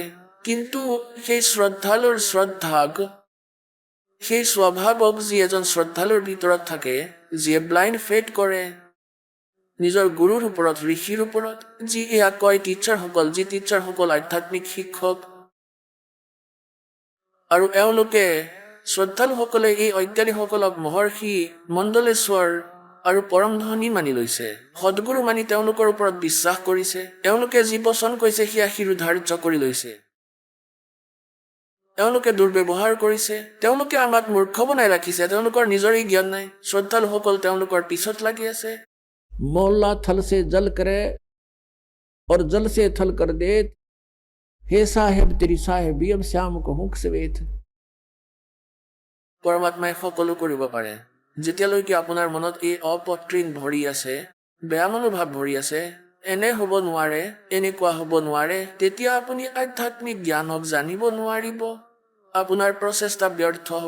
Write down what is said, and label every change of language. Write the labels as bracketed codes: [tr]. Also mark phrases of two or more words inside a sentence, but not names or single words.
[as] কিন্তু সেই শ্ৰদ্ধালুৰ শ্ৰদ্ধাক, সেই স্বভাৱক যি এজন শ্ৰদ্ধালুৰ ভিতৰত থাকে, যিয়ে [en] blind faith [as] কৰে নিজৰ গুৰুৰ ওপৰত, ঋষিৰ ওপৰত, যি এয়া কয় টিচাৰসকল, যি টিচাৰসকল আধ্যাত্মিক শিক্ষক, আৰু এওঁলোকে শ্ৰদ্ধালুসকলে এই অজ্ঞানীসকলক মহৰ্ষি, মণ্ডলেশ্বৰ আৰু পৰমধনী মানি লৈছে, সদগুৰু মানি তেওঁলোকৰ ওপৰত বিশ্বাস কৰিছে। এওঁলোকে যি বচন কৈছে সেয়া শিৰোধাৰ্য কৰি লৈছে। এওঁলোকে দুৰ্ব্যৱহাৰ কৰিছে। তেওঁলোকে আমাক মূৰ্খ বনাই ৰাখিছে। তেওঁলোকৰ নিজৰেই জ্ঞান নাই। শ্ৰদ্ধালুসকল তেওঁলোকৰ পিছত লাগি আছে। [hi] मौला थल से जल करे और जल से थल कर देत, हे साहेब तेरी साहेबी अब श्याम को हुक सवेत। [as] পৰমাত্মাই সকলো কৰিব পাৰে। যেতিয়ালৈকে আপোনাৰ মনত এই অপতৃণ ভৰি আছে, বেয়া মনোভাৱ ভৰি আছে, এনে হ'ব নোৱাৰে, এনেকুৱা হ'ব নোৱাৰে, তেতিয়া আপুনি আধ্যাত্মিক জ্ঞানক জানিব নোৱাৰিব। আপোনাৰ প্ৰচেষ্টা ব্যৰ্থ হ'ব।